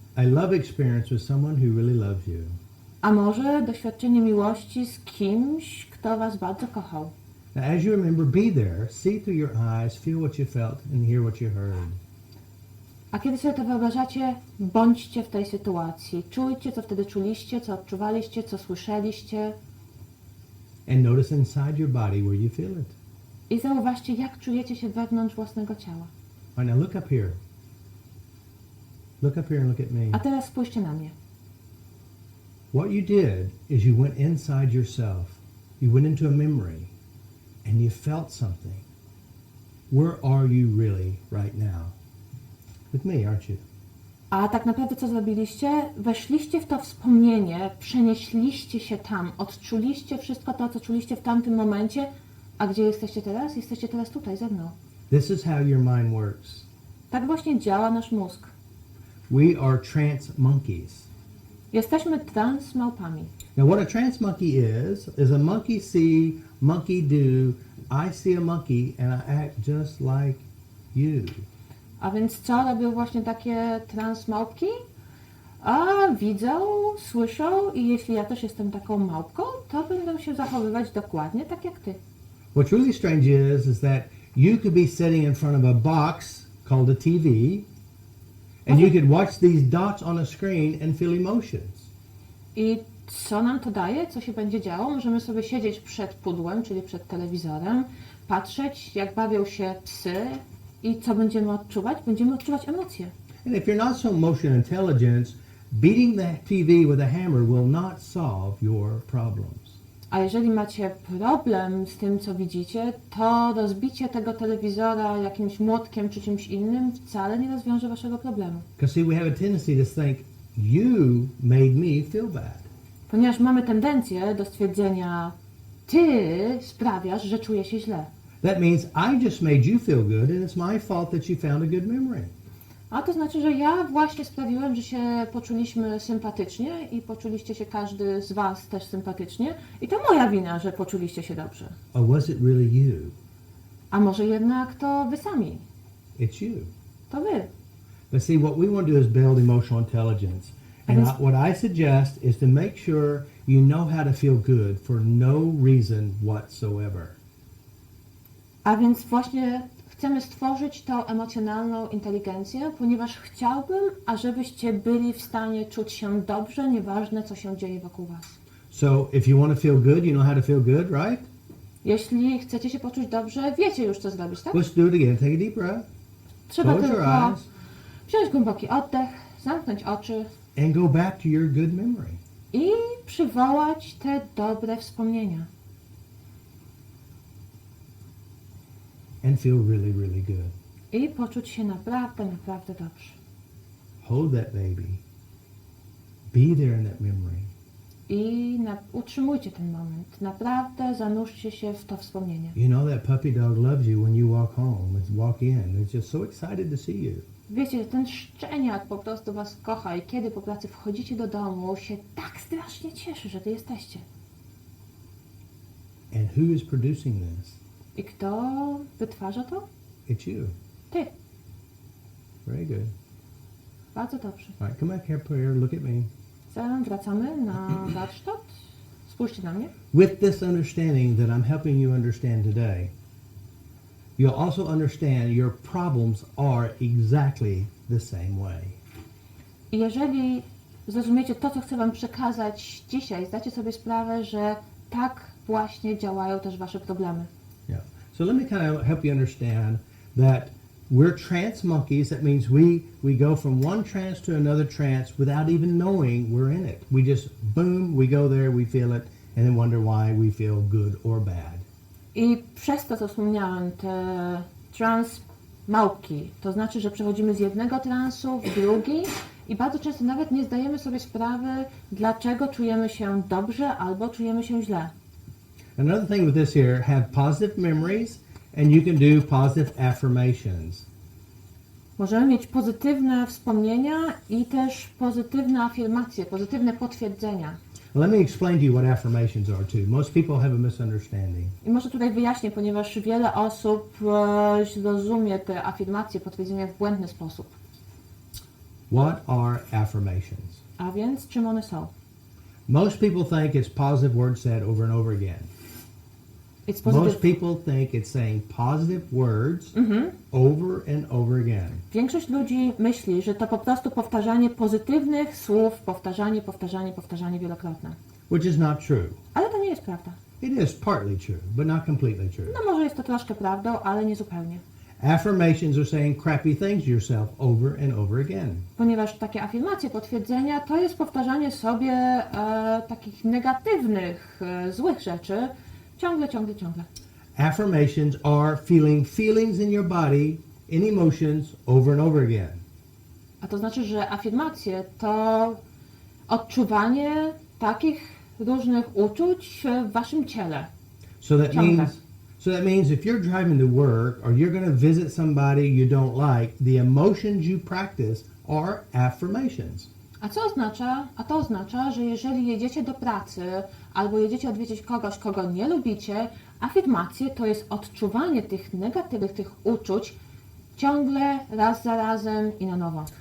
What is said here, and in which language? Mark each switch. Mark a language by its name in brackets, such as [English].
[English] A love experience with someone who really loves you. [Polish] A może doświadczenie miłości z kimś, kto was bardzo kochał. [English] Now, as you remember, be there, see through your eyes, feel what you felt and hear what you heard. [Polish] A kiedy sobie to wyobrażacie, bądźcie w tej sytuacji. Czujcie, co wtedy czuliście, co odczuwaliście, co słyszeliście. [English] And notice inside your body where you feel it. [Polish] I zauważcie, jak czujecie się wewnątrz własnego ciała. [English] All right, now look up here. Look up here and look at me. [Polish] A teraz spójrzcie na mnie. [English] What you did is you went inside yourself. You went into a memory and you felt something. Where are you really right now? with me, aren't you? [Polish] A tak naprawdę co zrobiliście? Weszliście w to wspomnienie, przenieśliście się tam, odczuliście wszystko to, co czuliście w tamtym momencie. A gdzie jesteście teraz? Jesteście teraz tutaj ze mną. [English] This is how your mind works. [Polish] Tak właśnie działa nasz mózg. [English] We are trance monkeys. [Polish] Jesteśmy transmałpami. [English] Now what a trance monkey is a monkey see, monkey do, I see a monkey and I act just like you. [Polish] A więc co robią właśnie takie transmałpki? A widzą, słyszą i jeśli ja też jestem taką małpką, to będą się zachowywać dokładnie tak jak ty. [English] What's really strange is that you could be sitting in front of a box called a TV and you could watch these dots on a screen and feel emotions. [Polish] I co nam to daje? Co się będzie działo? Możemy sobie siedzieć przed pudłem, czyli przed telewizorem, patrzeć jak bawią się psy i co będziemy odczuwać? Będziemy odczuwać emocje. [English] And if you're not so emotion intelligent, beating the TV with a hammer will not solve your problems. [Polish] A jeżeli macie problem z tym, co widzicie, to rozbicie tego telewizora jakimś młotkiem czy czymś innym wcale nie rozwiąże waszego problemu. [English] Because see, we have a tendency to think, you made me feel bad. [Polish] Ponieważ mamy tendencję do stwierdzenia, ty sprawiasz, że czuję się źle. [English] That means I just made you feel good and it's my fault that you found a good memory. [Polish] A to znaczy, że ja właśnie sprawiłem, że się poczuliśmy sympatycznie i poczuliście się każdy z was też sympatycznie i to moja wina, że poczuliście się dobrze. [English] Or was it really you? [Polish] A może jednak to wy sami? [English] It's you. [Polish] To wy. [English] But see, what we want to do is build emotional intelligence. And what I suggest is to make sure you know how to feel good for no reason whatsoever. [Polish] A więc właśnie chcemy stworzyć tą emocjonalną inteligencję, ponieważ chciałbym, ażebyście byli w stanie czuć się dobrze, nieważne co się dzieje wokół was. [English] So if you want to feel good, you know how to feel good, right? [Polish] Jeśli chcecie się poczuć dobrze, wiecie już co zrobić, tak? [English] Let's do it again. Take a deep breath. [Polish] Trzeba [English] Close your [Polish] tylko [English] eyes [Polish] wziąć głęboki oddech, zamknąć oczy [English] and go back to your good memory. [Polish] i przywołać te dobre wspomnienia. [English] And feel really, really good. [Polish] I poczuć się naprawdę, naprawdę dobrze. [English] Hold that baby. Be there in that memory. [Polish] I utrzymujcie ten moment. Naprawdę zanurzcie się w to wspomnienie. [English] You know that puppy dog loves you when you walk home. Walk in. It's just so excited to see you. [Polish] Wiecie, ten szczeniak po prostu was kocha i kiedy po pracy wchodzicie do domu, się tak strasznie cieszy, że wy jesteście. [English] And who is producing this? [Polish] I kto wytwarza to? [English] It's you. [Polish] Ty. [English] Very good. [Polish] Bardzo dobrze. [English] All right, come back here, look at me. [Polish] Wracamy na warsztat. Spójrzcie na mnie. [English] With this understanding that I'm helping you understand today, you'll also understand your problems are exactly the same way. [Polish] I jeżeli zrozumiecie to, co chcę wam przekazać dzisiaj, zdacie sobie sprawę, że tak właśnie działają też wasze problemy. [English] Yeah. So let me kind of help you understand that we're trance monkeys. That means we go from one trance to another trance without even knowing we're in it. We just, boom, we go there, we feel it, and then wonder why we feel good or bad. [Polish] I przez to, co wspomniałem, te trans małpki, to znaczy, że przechodzimy z jednego transu w drugi i bardzo często nawet nie zdajemy sobie sprawy, dlaczego czujemy się dobrze albo czujemy się źle. [English] Another thing with this here, have positive memories and you can do positive affirmations. [Polish] Możemy mieć pozytywne wspomnienia i też pozytywne afirmacje, pozytywne potwierdzenia. [English] Let me explain to you what affirmations are too. Most people have a misunderstanding. [Polish] I może tutaj wyjaśnię, ponieważ wiele osób rozumie te afirmacje, potwierdzenia w błędny sposób. [English] What are affirmations? [Polish] A więc czym one są? [English] Most people think it's positive words said over and over again. Most people think it's saying positive words over and over again. [Polish] Większość ludzi myśli, że to po prostu powtarzanie pozytywnych słów, powtarzanie wielokrotne. [English] Which is not true. [Polish] Ale to nie jest prawda. [English] It is partly true, but not completely true. [Polish] No może jest to troszkę prawdą, ale nie zupełnie. [English] Affirmations are saying crappy things to yourself over and over again. [Polish] Ponieważ takie afirmacje, potwierdzenia, to jest powtarzanie sobie takich negatywnych, złych rzeczy, ciągle. [English] Affirmations are feeling feelings in your body, in emotions, over and over again. [Polish] A to znaczy, że afirmacje to odczuwanie takich różnych uczuć w waszym ciele. [English] So that [Polish] Ciągle. [English] means if you're driving to work or you're going to visit somebody you don't like, the emotions you practice are affirmations. [Polish] A co oznacza? A to oznacza, że jeżeli jedziecie do pracy albo jedziecie odwiedzić kogoś, kogo nie lubicie, afirmacje to jest odczuwanie tych negatywnych, tych uczuć ciągle, raz za razem i na nowo.